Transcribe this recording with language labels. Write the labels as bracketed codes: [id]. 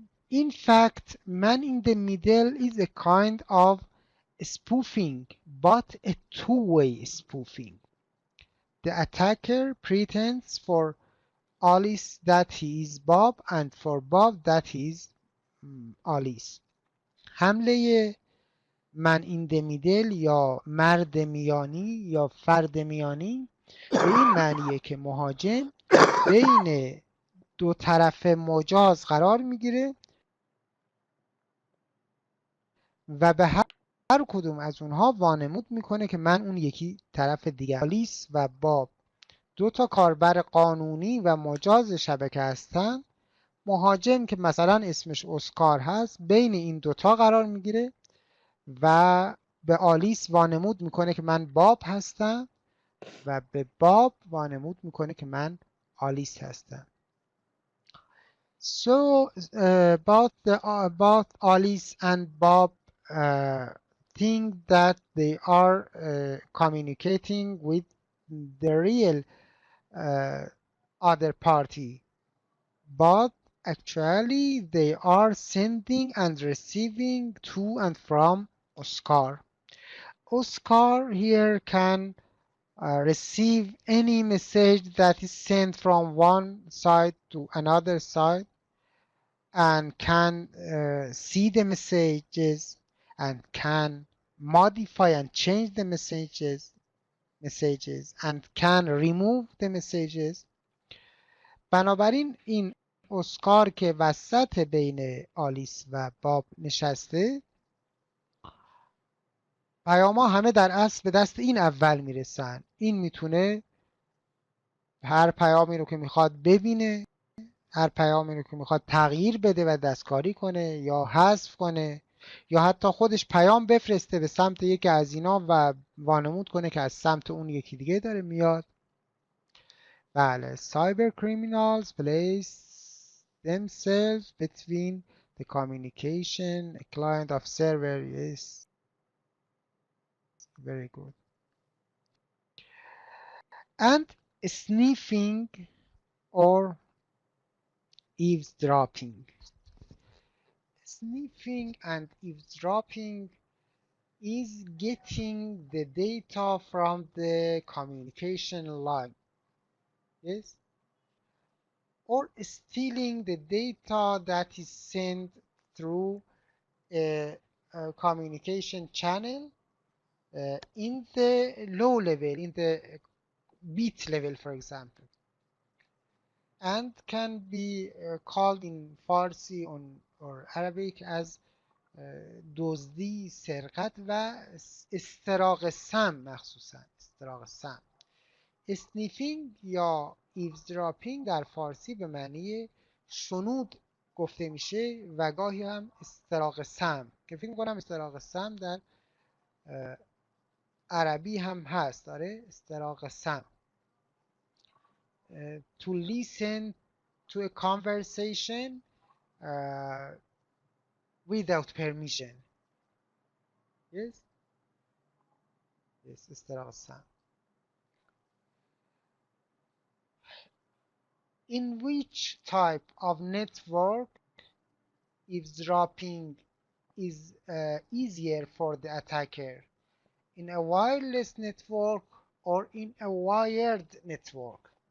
[en] In fact, man in the middle is a kind of spoofing, but a two-way spoofing. The attacker pretends for Alice that he is Bob and for Bob that he is Alice. [fa] حمله من این دمیدل یا مرد میانی یا فرد میانی به این معنیه که مهاجم بین دو طرف مجاز قرار میگیره و به هر کدوم از اونها وانمود میکنه که من اون یکی طرف دیگه. آلیس و باب دو تا کاربر قانونی و مجاز شبکه هستن. مهاجم که مثلا اسمش اسکار هست بین این دوتا قرار میگیره و به آلیس وانمود میکنه که من باب هستم و به باب وانمود میکنه که من آلیس هستم. [en] So both Alice and Bob think that they are communicating with the real other party, but actually they are sending and receiving to and from Oscar. Oscar here can receive any message that is sent from one side to another side and can see the messages and can modify and change the messages and can remove the messages. [fa] بنابراین این اسکار که وسط بین آلیس و باب نشسته، پیاما همه در اصل به دست این اول میرسن. این میتونه هر پیامی رو که میخواد ببینه، هر پیامی رو که میخواد تغییر بده و دستکاری کنه یا حذف کنه یا حتی خودش پیام بفرسته به سمت یکی از اینا و وانمود کنه که از سمت اون یکی دیگه داره میاد. بله، [en] cyber criminals place themselves between the communication, a client of server. Yes, very good. And sniffing or eavesdropping. Sniffing and eavesdropping is getting the data from the communication line. Yes, or stealing the data that is sent through a communication channel in the low level, in the bit level, for example, and can be called in Farsi or Arabic as [fa] دزدی، سرقت و استراق سم. [en] مخصوصا استراق سم. [fa] اسنیفینگ یا ایوزدراپینگ در فارسی به معنی شنود گفته میشه و گاهی هم استراق سمع که فکر میکنم استراق سمع در عربی هم هست. داره استراق سمع. [en] To listen to a conversation without permission. Yes? Yes, [fa] استراق سمع. [en] In which type of network eavesdropping is easier for the attacker? In a wireless network or in a wired network?